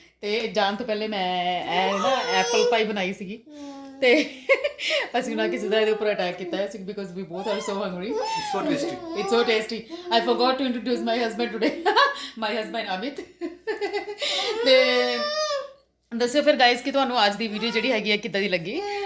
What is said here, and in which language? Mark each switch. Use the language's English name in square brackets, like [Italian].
[Punjabi] ਤੇ ਜਾਣ ਤੋਂ ਪਹਿਲੇ ਮੈਂ ਨਾ ਐਪਲ ਪਾਈ ਬਣਾਈ ਸੀਗੀ ਤੇ ਅਸੀਂ ਨਾ ਕਿਸੇ ਦਾ ਇਹਦੇ ਉੱਪਰ ਅਟੈਕ ਕੀਤਾ ਸੀ because we both are so Hungary. [English] It's so tasty. I forgot to introduce my husband today. My husband Amit. [Punjabi] ਤੇ ਦੱਸਿਓ ਫਿਰ ਗਾਇਸ ਕਿ ਤੁਹਾਨੂੰ ਅੱਜ ਦੀ ਵੀਡੀਓ ਜਿਹੜੀ ਹੈਗੀ ਹੈ ਕਿੱਦਾਂ ਦੀ ਲੱਗੀ।